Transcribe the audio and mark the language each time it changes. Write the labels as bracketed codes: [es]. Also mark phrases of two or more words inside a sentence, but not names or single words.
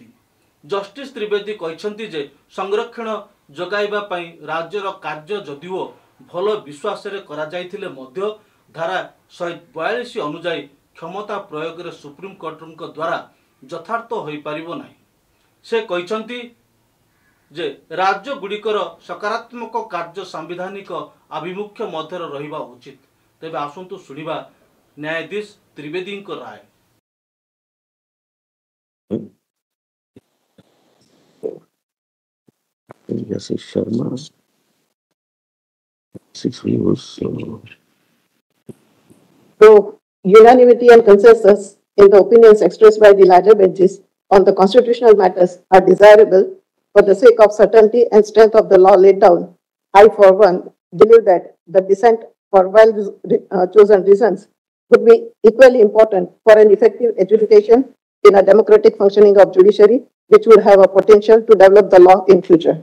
[or] ଜଷ୍ଟିସ୍ ତ୍ରିବେଦୀ କହିଛନ୍ତି ଯେ ସଂରକ୍ଷଣ ଯୋଗାଇବା ପାଇଁ ରାଜ୍ୟର କାର୍ଯ୍ୟ ଯଦିଓ ଭଲ ବିଶ୍ୱାସରେ କରାଯାଇଥିଲେ ମଧ୍ୟ ଧାରା 142 ଅନୁଯାୟୀ କ୍ଷମତା ପ୍ରୟୋଗରେ ସୁପ୍ରିମକୋର୍ଟଙ୍କ ଦ୍ୱାରା ଯଥାର୍ଥ ହୋଇପାରିବ ନାହିଁ। ସେ କହିଛନ୍ତି ଯେ ରାଜ୍ୟଗୁଡ଼ିକର ସକାରାତ୍ମକ କାର୍ଯ୍ୟ ସାମ୍ବିଧାନିକ ଆଭିମୁଖ୍ୟ ମଧ୍ୟରେ ରହିବା ଉଚିତ। ତେବେ ଆସନ୍ତୁ ଶୁଣିବା ନ୍ୟାୟାଧୀଶ ତ୍ରିବେଦୀଙ୍କ ରାୟ। [en] Justice Sharma. Six views. Though unanimity and consensus in the opinions expressed by the larger benches on the constitutional matters are desirable for the sake of certainty and strength of the law laid down, I, for one, believe that the dissent for well-chosen reasons would be equally important for an effective adjudication in a democratic functioning of judiciary, which would have a potential to develop the law in future.